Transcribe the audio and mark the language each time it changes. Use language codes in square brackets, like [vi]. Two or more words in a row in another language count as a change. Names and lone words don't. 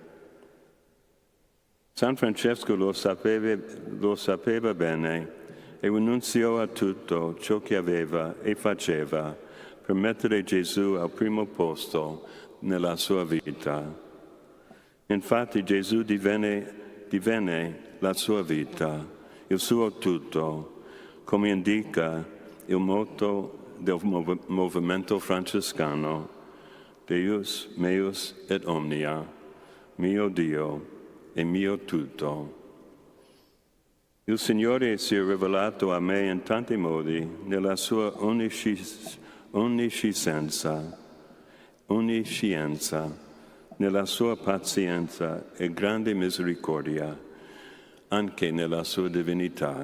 [it] San Francesco lo sapeva bene e rinunziò a tutto ciò che aveva e faceva per mettere Gesù al primo posto nella sua vita. Infatti Gesù divenne la sua vita, il suo tutto, come indica il motto del movimento francescano: [la] Deus meus et omnia, [it] mio Dio e mio tutto. Il Signore si è rivelato a me in tanti modi nella sua onniscienza, nella sua pazienza e grande misericordia, anche nella sua divinità.